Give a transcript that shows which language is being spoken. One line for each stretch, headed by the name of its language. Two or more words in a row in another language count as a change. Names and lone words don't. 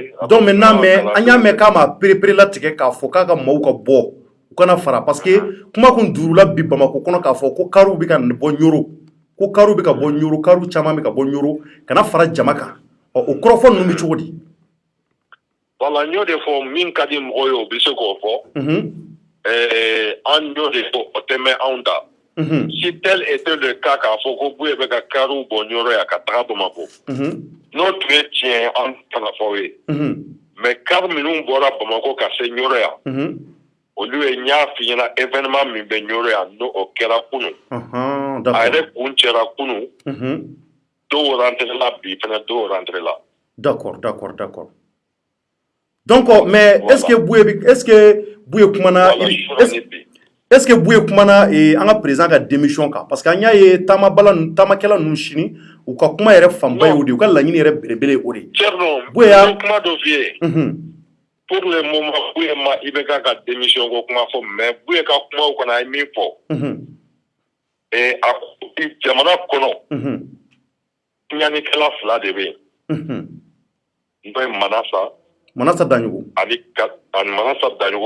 French: Donc maintenant mais
Bambara: an y'a mɛn k'a ma perepere latigɛ k'a fɔ k'a ka maaw ka bɔ u kana fara parce que kuma kun durula bi Bamako kɔnɔ k'a fɔ ko kariw bɛ ka bɔ Ɲoro ko kariw bɛ ka bɔ Ɲoro kariw caman bɛ ka bɔ Ɲoro kana fara jama kan o kɔrɔfɔ ninnu bɛ cogo di. Voilà n y'o de fɔ min ka di mɔgɔw ye o bɛ se k'o fɔ an y'o de fɔ o tɛ mɛn anw da
French: si tel était le cas
Bambara: k'a fɔ ko Buye bɛ ka kariw bɔ Ɲoro yan ka taga Bamako n'o tun ye tiɲɛ ye an kana fɔ ye mais kari minnu bɔra Bamako ka se Ɲoro yan olu ye n y'a f'i ɲɛna événement min bɛ Ɲoro yan n'o kɛra kunun a yɛrɛ kun cɛra kunun dɔw rentré la bi fɛnɛ dɔw rentré la.
French: D'accord. Donc mais voilà. Est-ce que
Bambara: Buye kumana
French: est-ce que
Bambara: Buye kumana an ka président ka démission kan parce que an y'a ye taamakɛla ninnu sini u ka kuma yɛrɛ fanba ye o de u ka laɲini yɛrɛ belebele o de. Buye y'a kuma dɔ f'i ye
French: pour le moment
Bambara: Buye ma IBK ka démission ko kuma fɔ mais Buye ka kumaw kɔnɔ a ye min fɔ a jamana kɔnɔ ɲanikɛla fila de bɛ yen n'o ye Manasa Daɲogo ani Manasa Daɲogo